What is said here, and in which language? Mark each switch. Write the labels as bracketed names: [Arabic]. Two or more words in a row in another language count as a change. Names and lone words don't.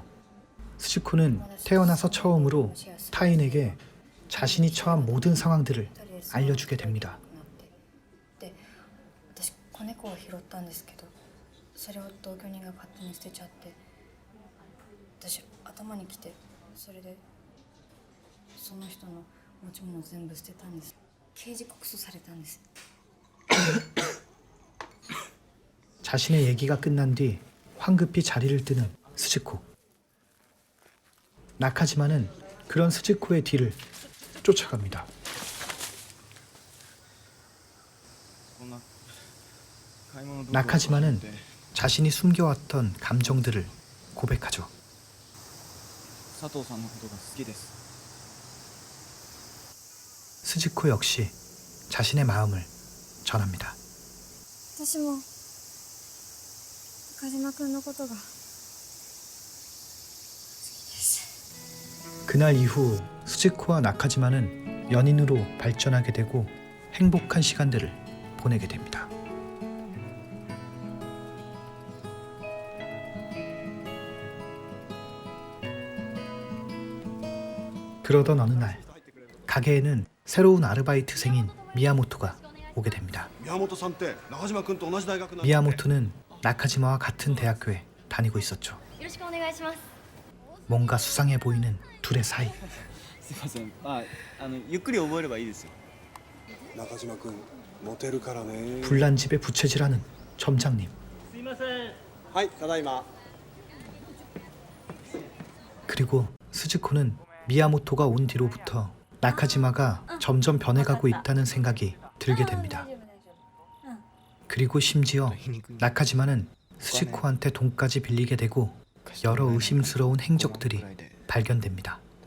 [Korean] 스즈코는 태어나서 처음으로 타인에게 자신이 처한 모든 상황들을 알려주게 됩니다. [Japanese] 私子猫を拾ったんですけど、それを同居人が勝手に捨てちゃって、私頭にきて、それでその人の持ち物全部捨てたんです。刑事告訴されたんです。 [Korean] 자신의 얘기가 끝난 뒤 황급히 자리를 뜨는 스즈코. 나카지마는 그런 스즈코의 뒤를 쫓아갑니다. 나카지마는 자신이 숨겨왔던 감정들을 고백하죠. 스즈코 역시 자신의 마음을 전합니다. [Japanese] 私も中島君のことが [Korean] 그날 이후 스즈코와 나카지마는 연인으로 발전하게 되고 행복한 시간들을 보내게 됩니다. 그러던 어느 날 가게에는 새로운 아르바이트생인 미야모토가 오게 됩니다. [Japanese] 宮本さんって中島君と同じ大学なんだって [Korean] 미야모토는 나카지마와 같은 대학교에 다니고 있었죠. [Japanese] よろしくお願いします [Korean] 뭔가 수상해 보이는 둘의 사이. [Japanese] すいませんゆっくり覚えればいいですよ中島君モテるからね [Korean] 불난집에 부채질하는 점장님. [Japanese] はいただいま [Korean] 그리고 스즈코는 미야모토가 온 뒤로부터 나카지마가 점점 변해가고 있다는 생각이 들게 됩니다. 그리고 심지어 나카지마는 스즈코한테 돈까지 빌리게 되고 여러 의심스러운 행적들이 발견됩니다.